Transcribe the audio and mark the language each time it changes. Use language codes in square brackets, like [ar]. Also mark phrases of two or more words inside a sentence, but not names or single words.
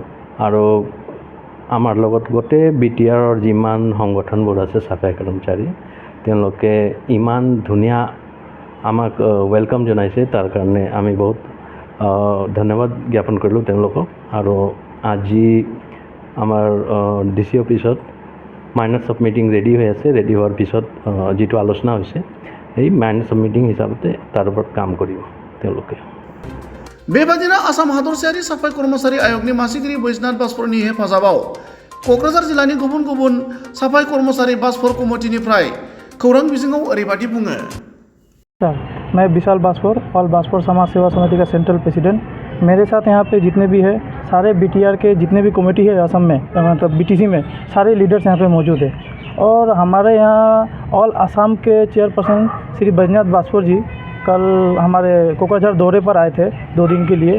[as] আৰু আমাৰ লগত গোটেই BTRৰ যিমান সংগঠনবোৰ আছে চাফাই কৰ্মচাৰী, তেওঁলোকে ইমান ধুনীয়া আমাক ৱেলকাম জনাইছে, তাৰ কাৰণে আমি বহুত ধন্যবাদ জ্ঞাপন কৰিলোঁ তেওঁলোকক। আৰু আজি আমাৰ DC অফিচত [en] minutes of meeting [as] ৰেডি হৈ আছে। ৰেডি হোৱাৰ পিছত যিটো আলোচনা হৈছে এই [en] minutes of meeting [as] হিচাপতে তাৰ ওপৰত কাম কৰিব তেওঁলোকে। [brx] बेबादिनो आसाम हादरसायारि साफाई कर्मचारी आय'गनि मासिगिरि बैजनाथ बाजपरनि हेफाजाबाव क'क्राझार जिल्लानि गुबुन गुबुन साफाई कर्मचारी बाजपर कमिटिनिफ्राय खौरां बिजोङाव ओरैबादि बुङो। [hi] मैं विशाल बाजपर ऑल बाजपर समाज सेवा समिति का [en] central president. [hi] मेरे साथ यहाँ पे जितने भी है सारे BTR के जितने भी कमेटी है असम में, मतलब BTC में सारे लीडर्स यहाँ पे मौजूद है। और हमारे यहाँ ऑल असम के चेयरपर्सन श्री बैजनाथ बाजपर जी कल हमारे कोकराझार दौरे पर आए थे 2 दिन के लिए।